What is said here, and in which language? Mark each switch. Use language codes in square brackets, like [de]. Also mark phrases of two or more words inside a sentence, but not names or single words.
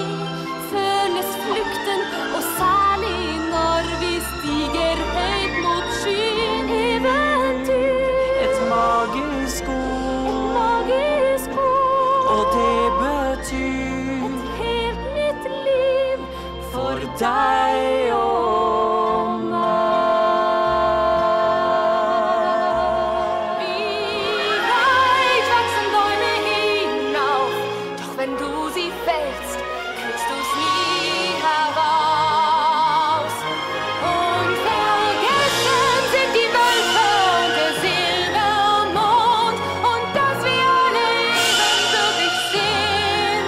[no] Føles flukten, og særlig når vi stiger høyt mot skyen. Eventyr. Et magisk ord. Og det betyr et helt nytt liv for deg og meg. [de] Wie weit wachsen Bäume hinauf, doch wenn du sie fällst, kriegst du's nie heraus. Und vergessen sind die Wölfe und der Silbermond und dass wir alle ebenbürtig sind.